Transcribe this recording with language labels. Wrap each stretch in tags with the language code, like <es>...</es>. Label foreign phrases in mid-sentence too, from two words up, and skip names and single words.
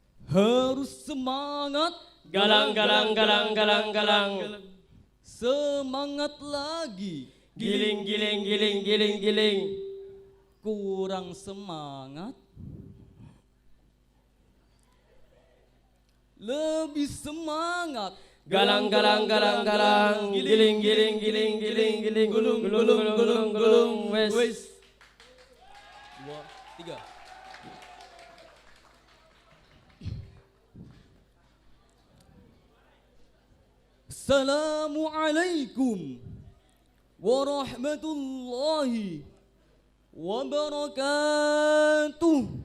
<id>Harus semangat. Galang, galang, galang, galang, galang. Semangat lagi. Giling, giling, giling, giling, giling. Kurang semangat. Lebih semangat. Galang, galang, galang, galang. Giling, giling, giling, giling, giling. Gulung, gulung, gulung, gulung. Wes. 2, 3.</id> <ar>Assalamualaikum warahmatullahi wabarakatuh.</ar>